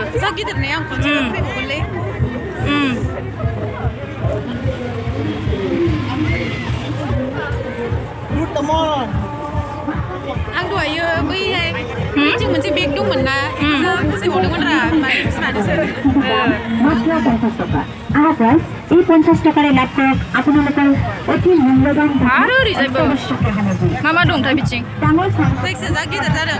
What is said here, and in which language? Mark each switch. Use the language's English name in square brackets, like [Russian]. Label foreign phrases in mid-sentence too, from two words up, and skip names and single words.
[Bodo] जा गिदिरनाया आं खनसे फैबावगोनलै आं दहायो बैहाय जों मोनसे बेग दंमोन ना बेखौसो फसायबावदोंमोन रा माने बिसनानैसो [Assamese] এই 50 টাকাৰে লাভ কৰক আপোনালোকৰ অতি মূল্যৱান [Bodo] आरो ओरैजायबो मा मा दंथाय बिथिं [Assamese] ডাঙৰ [Bodo] जायखिजाया जा गिदिर जादों